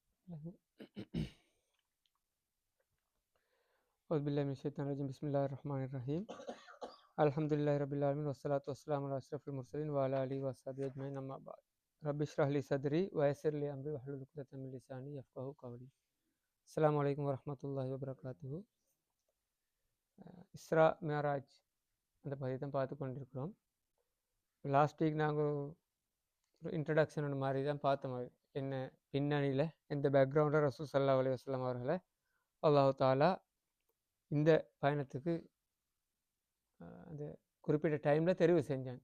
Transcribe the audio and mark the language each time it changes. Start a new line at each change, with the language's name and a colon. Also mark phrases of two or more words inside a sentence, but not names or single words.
Arabic: أعوذ بالله من الشيطان الرجيم بسم الله الرحمن الرحيم الحمد لله رب العالمين والصلاة والسلام على أشرف المرسلين وعلى آله وصحبه أجمعين أما بعد رب اشرح لي صدري ويسر لي أمري واحلل عقدة من لساني يفقهوا قولي السلام عليكم ورحمة الله وبركاته
Tamil: இஸ்ரா மேராஜ் அந்த பதிவை தான் பார்த்து கொண்டிருக்கிறோம்.
English: last week
Tamil: நாங்கள் ஒரு இன்ட்ரடக்ஷன் ஒன்று மாதிரி தான் பார்த்தோம். என்ன பின்னணியில் எந்த பேக்ரவுண்டில் ரசூல்
Arabic: صلى الله عليه وسلم
Tamil: அவர்களை
Arabic: الله تعالى
Tamil: இந்த பயணத்துக்கு அந்த குறிப்பிட்ட டைமில் தெரிவு செஞ்சான்.